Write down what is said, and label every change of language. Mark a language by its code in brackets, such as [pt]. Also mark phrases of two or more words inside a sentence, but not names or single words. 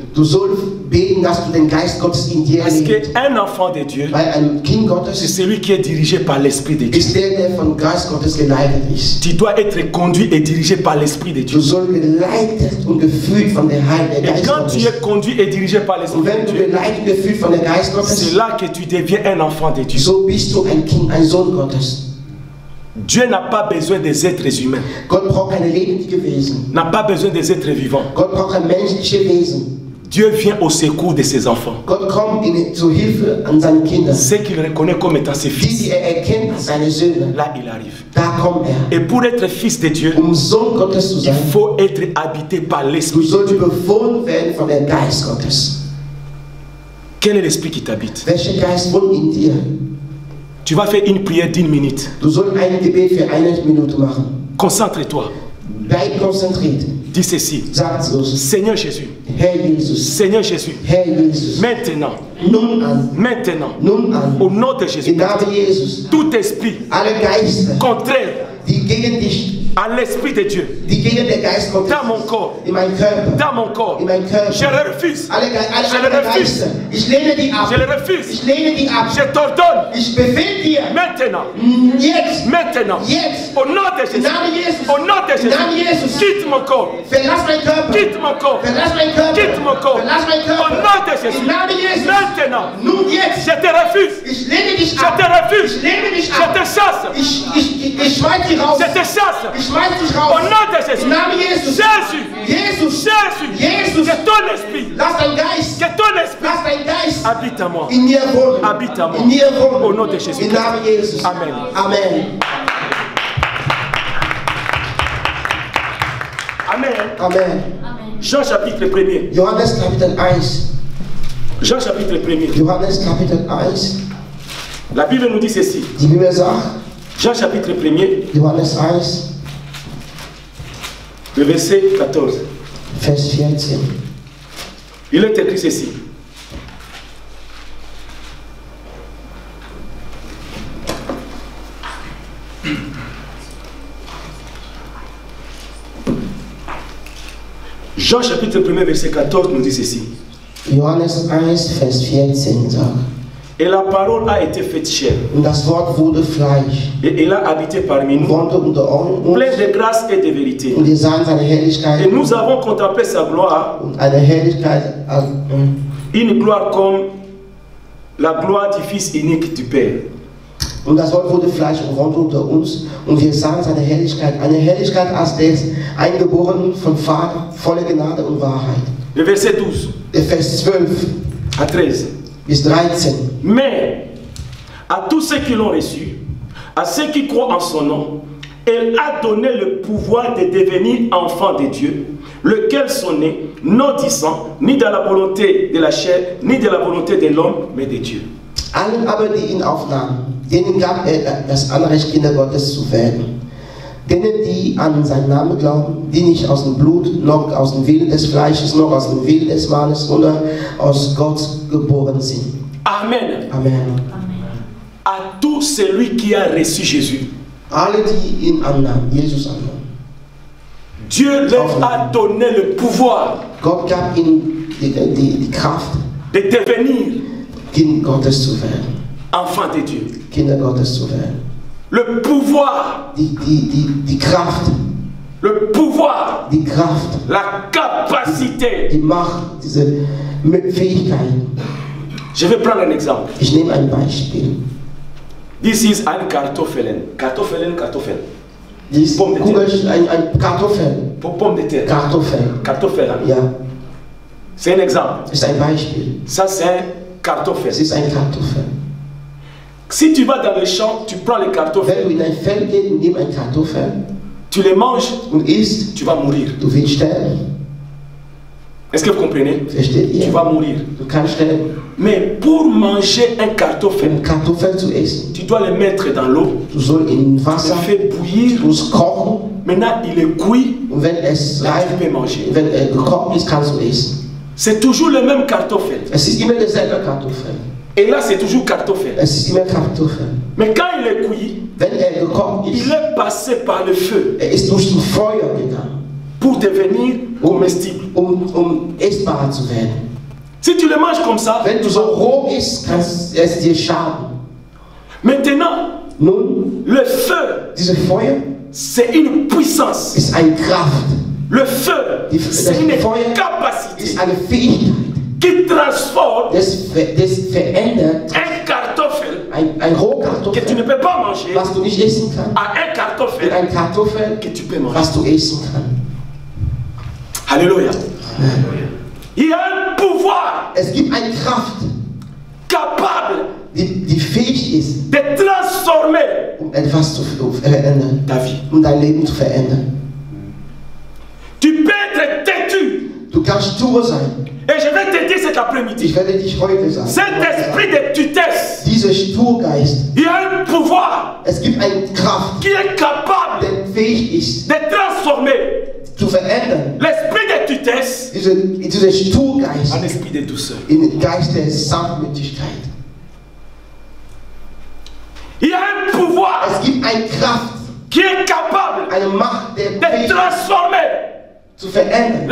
[de] du sollst beten, dass du den Geist Gottes in dir [fr] Parce [de] erlebst. [fr] qu'un enfant de Dieu, [de] Weil ein Kind [fr] c'est [de] Gottes [fr] celui qui est dirigé par l'esprit de Dieu. [de] ist der von Geist Gottes geleitet ist. [fr] Tu dois être conduit et dirigé par l'esprit de [de] Du [fr] Dieu. [de] sollst geleitet und geführt von der Heiligen [fr] Et [de] Geist [fr] quand tu [de] Gottes. [fr] es conduit et dirigé par l'esprit [de] Und wenn [fr] de [de] du [fr] Dieu, [de] geleitet und geführt von der Geist [fr] c'est [de] Gottes, [fr] là que tu deviens un enfant de Dieu. [de] so bist du ein Kind, ein Sohn Gottes. [fr] Dieu n'a pas besoin des êtres humains, [de] Gott braucht keine lebendige Wesen. [fr] n'a pas besoin des êtres vivants. [de] Gott braucht ein menschliches Wesen. [fr] Dieu vient au secours de ses enfants. [de] Gott kommt zur Hilfe an seine Kinder. [fr] Ceux qu'il reconnaît comme étant ses [de] Die, [fr] fils. [de] die erkennt als seine Söhne. [fr] Là, il arrive. [de] Da kommt [fr] Et pour être fils de Dieu, [de] Sohn Gottes zu [fr] il [de] sein, [fr] faut être habité par [de] du [fr] l'Esprit. [de] sollst bewohnt werden von dem Geist Gottes. [fr] Quel est l'Esprit qui t'habite? [de] Welcher Geist wohnt in dir? [fr] Tu vas faire une prière d'1 minute. [de] Du sollst ein Gebet für 1 Minute machen. [fr] Concentre-toi. [de] Bleib konzentriert. [fr] Dis ceci. [de] Sag so. [fr] Seigneur Jésus. [de] Herr Jesus. [fr] Seigneur Jésus. [de] Herr Jesus. [fr] Maintenant. [de] Nun an. [fr] Maintenant. [de] Nun an. [fr] Au nom de Jésus. [de] Im Namen Jesus. [fr] Tout esprit [de] Alle Geister, [fr] contraire [de] die gegen dich, [fr] à l'Esprit de Dieu [de] die gegen den Geist Gottes [fr] dans mon corps, [de] in meinem Körper, [fr] dans mon corps, [de] in meinem Körper, [fr] je le refuse. [de] alle [fr] Je le [de] anderen [fr] refuse. [de] Geister, ich lehne die ab. [fr] Je le refuse. [de] Ich lehne die ab. [fr] Je t'ordonne [de] Ich befehle dir, [fr] maintenant, [de] jetzt, [fr] maintenant, [de] jetzt, [fr] au nom de [de] im [fr] Jésus, [de] Namen Jesus, [fr] au nom de [de] im Namen [fr] Jésus, [de] Jesus, [fr] quitte mon corps, [de] verlass meinen Körper, [fr] quitte mon corps, [de] verlass meinen Körper, [fr] quitte mon corps, [de] verlass meinen [fr] au [de] Körper, [fr] nom de Jésus, [de] im Namen Jesus, [fr] maintenant, [de] nun jetzt, [fr] je te refuse, [de] ich lehne dich [fr] je [de] ab, [fr] te refuse, [de] ich lehne dich [fr] je [de] ab, [fr] te chasse, [de] ich schmeiß dich raus, [fr] je te chasse, [de] ich schmeiß dich [fr] au [de] raus, [fr] nom de [de] im [fr] Jésus, [de] Namen Jesus, [fr] Jésus, [de] Jesus, [fr] Jésus, [de] Jesus, [fr] que ton esprit, [de] lass dein Geist, [fr] que ton esprit [de] lass dein Geist [fr] habite en moi, [de] in mir wohnen, [fr] habite en moi, [de] in mir wohnen, [fr] au nom de Jésus. [de] im Namen Jesus, [fr] Amen. [de] Amen, [fr] Amen. [de] Amen. [fr] Jean chapitre 1er. [de] Johannes Kapitel 1, [fr] Jean chapitre 1er. [de] Johannes Kapitel 1, [fr] La Bible nous dit ceci. [de] die Bibel sagt, [fr] Jean chapitre 1er, [de] Johannes 1, [fr] le verset 14. [de] Vers 14. [fr] Il est écrit ceci. Jean chapitre 1er, verset 14 nous dit ceci. [de] Johannes 1, Vers 14 sagt, [fr] Et la parole a été faite chair. [de] und das Wort wurde Fleisch, [fr] Et elle a habité parmi nous, [de] wohnte unter uns, [fr] plein de grâce et de vérité. [de] und wir sahen seine [fr] Et [de] Herrlichkeit, [fr] nous avons contemplé sa gloire, [de] und eine Herrlichkeit, [fr] une gloire comme la gloire du Fils unique du Père. [de] und das Wort wurde Fleisch und wohnte unter uns, und wir sahen seine Herrlichkeit, eine Herrlichkeit als des Eingeborenen vom Vater, volle Gnade und Wahrheit. [fr] Le verset 12 [de] Der Vers 12 [fr] à 13. [de] bis 13. [fr] Mais à tous ceux qui l'ont reçu, à ceux qui croient en son nom, elle a donné le pouvoir de devenir enfants de Dieu, lequel sont nés, non du sang, ni de la volonté de la chair, ni de la volonté de l'homme, mais de Dieu. [de] Allen aber, die ihn aufnahmen, denen gab er das Anrecht, Kinder Gottes zu werden. Denen, die an seinen Namen glauben, die nicht aus dem Blut, noch aus dem Willen des Fleisches, noch aus dem Willen des Mannes, sondern aus Gott geboren sind. [fr] Amen. [de] Amen. [fr] À tout celui qui a reçu Jésus, [de] Alle, die ihn annahmen, Jesus annahmen. [fr] Dieu leur a donné le pouvoir [de] Gott gab ihnen die Kraft, [fr] de devenir [de] Kind Gottes zu werden. [fr] enfants de Dieu. [de] Kinder Gottes zu werden. [fr] Le pouvoir, [de] Die Kraft, [fr] le pouvoir, [de] die Kraft, [fr] la capacité. [de] die Macht, diese Fähigkeiten. [fr] Je vais prendre un exemple. [de] Ich nehme ein Beispiel. [en] This is [de] ein Kartoffeln. Kartoffeln, Kartoffeln. Dies [fr] Pomme de terre. [de] ein Kartoffel. [fr] Pomme de terre. [de] Kartoffel. Kartoffeln. Ja, [fr] C'est un exemple. [de] ist ein Beispiel. [fr] Ça, c'est un Kartoffel. [de] Es ist ein Kartoffel. [fr] Si tu vas dans le champ, tu prends les Kartoffeln, [de] Wenn du in ein Feld gehst und nimmst ein Kartoffel [fr] tu les manges, [de] und isst, [fr] tu vas mourir. [de] du willst sterben. [fr] Est-ce que vous comprenez? [de] Versteht [fr] Tu [de] ihr? [fr] vas mourir. [de] Du kannst sterben. [fr] Mais pour manger un Kartoffel, [de] Um Kartoffel zu essen, [fr] tu dois le mettre dans l'eau, [de] du sollst in [fr] tu [de] Wasser, [fr] le fais bouillir. [de] du musst kochen, [fr] Maintenant, il est cuit, [de] und wenn es [fr] là, [de] reif, [fr] tu peux manger. [de] wenn er gekocht ist, kannst du essen. [fr] C'est toujours le même Kartoffel. [de] Es ist immer derselbe Kartoffel. [fr] Et là, c'est toujours Kartoffel. [de] Es ist immer Kartoffel. [fr] Mais quand il est cuit, [de] Wenn er gekocht [fr] il [de] ist, [fr] est passé par le feu [de] er ist durch das Feuer gegangen, [fr] pour devenir comestible. [de] um essbar zu werden. [fr] Si tu le manges comme ça, [de] Wenn du so roh isst, kann es dir schaden. [fr] maintenant, [de] Nun, [fr] le feu, [de] dieses Feuer [fr] c'est une puissance. [de] ist eine Kraft, [fr] Le feu, c'est une capacité [de] ist eine Fähigkeit, [fr] qui transforme [de] das verändert [fr] un Kartoffel [de] ein [fr] que tu [de] Rohkartoffel, [fr] ne peux pas manger [de] was du nicht essen kannst, [fr] à un [de] in [fr] Kartoffel [de] ein Kartoffel, [fr] que tu peux manger. [de] was du essen kannst. [fr] Alléluia. Il y a un pouvoir [de] Es gibt eine Kraft, [fr] capable [de] die fähig ist, [fr] de transformer [de] etwas zu verändern, [fr] ta vie. [de] dein Leben zu verändern. [fr] Tu peux être têtu. [de] Du kannst stur sein. [fr] Et je vais te dire cet après-midi. [de] Ich werde dich heute sagen. [fr] Cet esprit de tutesse, [de] Dieser Sturgeist, [fr] il y a un pouvoir [de] es gibt eine Kraft, [fr] qui est capable [de] der fähig ist, [fr] de transformer [de] zu verändern. [fr] l'esprit de tutesse [de] Dieser Sturgeist [fr] en esprit de douceur. [de] in den Geist der Sanftmütigkeit. [fr] Il y a un pouvoir [de] Es gibt eine Kraft, [fr] qui est capable [de] eine Macht, der [fr] de [de] fähig ist, [fr] transformer [de] zu verändern.